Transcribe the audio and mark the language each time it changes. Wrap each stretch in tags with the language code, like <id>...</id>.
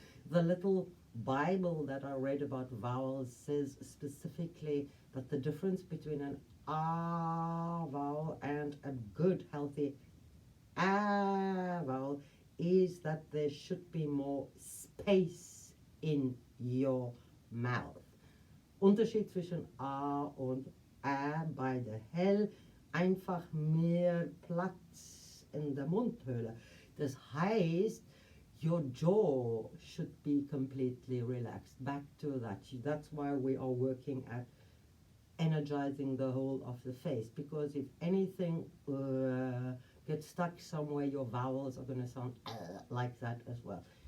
<en>The little Bible that I read about vowels says specifically that the difference between an a vowel and a good healthy a vowel is that there should be more space in your mouth.</en> <de>Unterschied zwischen a und a, beide hell, einfach mehr Platz in der Mundhöhle. Das heißt,</de> <en>your jaw should be completely relaxed. Back to that. That's why we are working at energizing the whole of the face, because if anything gets stuck somewhere, your vowels are going to sound like that as well.</en>